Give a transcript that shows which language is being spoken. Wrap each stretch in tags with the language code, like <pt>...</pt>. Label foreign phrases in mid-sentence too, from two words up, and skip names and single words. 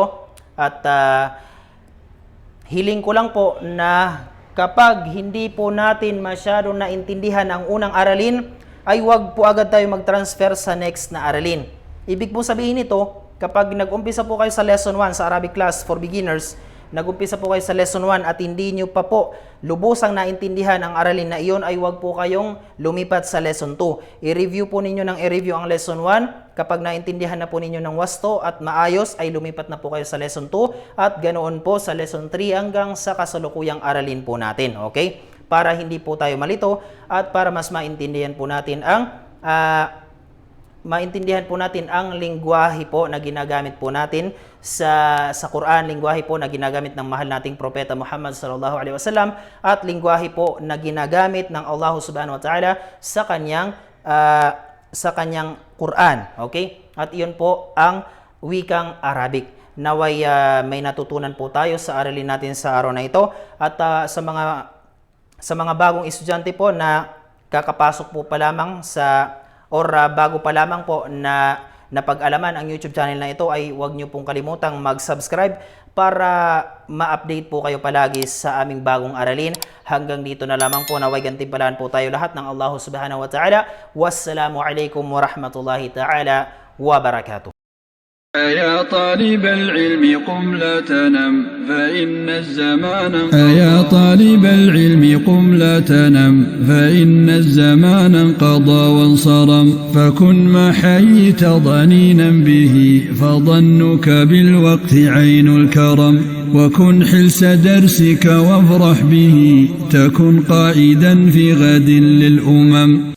<tl>At hiling ko lang po na kapag hindi po natin masyadong naintindihan ang unang aralin, ay wag po agad tayo mag-transfer sa next na aralin. Ibig po sabihin nito, kapag nag-umpisa po kayo sa lesson 1 sa</tl> <en>Arabic class for beginners,</en> <tl>nag-umpisa po kayo sa lesson 1 at hindi nyo pa po lubusang naintindihan ang aralin na iyon, ay wag po kayong lumipat sa lesson 2. I-review po ninyo ng i-review ang lesson 1. Kapag naintindihan na po ninyo ng wasto at maayos, ay lumipat na po kayo sa lesson 2 at ganoon po sa lesson 3 hanggang sa kasalukuyang aralin po natin. Okay? para hindi po tayo malito at para mas maintindihan po natin ang lingwahe po na ginagamit po natin sa Quran, lingwahe po na ginagamit ng mahal nating propeta Muhammad</tl> <ar>صلى الله عليه وسلم</ar> <tl>at lingwahe po na ginagamit ng Allah</tl> <ar>سبحانه وتعالى</ar> <tl>sa kanyang Quran. Okay? At iyon po ang wikang Arabic. Naway may natutunan po tayo sa aralin natin sa araw na ito at sa mga bagong estudyante po na kakapasok po pa lamang bago pa lamang po na napag-alaman ang YouTube channel na ito, ay huwag niyo pong kalimutang mag-subscribe para ma-update po kayo palagi sa aming bagong aralin. Hanggang dito na lamang po, naway gantimpalaan po tayo lahat ng Allah</tl> <ar>سبحانه وتعالى. والسلام عليكم ورحمة الله تعالى وبركاته. يا طالب العلم قم لا تنم فإن الزمان انقضى وانصرم فكن ما حييت ضنينا به فظنك بالوقت عين الكرم وكن حلس درسك وافرح به تكن قائدا في غد للأمم</ar>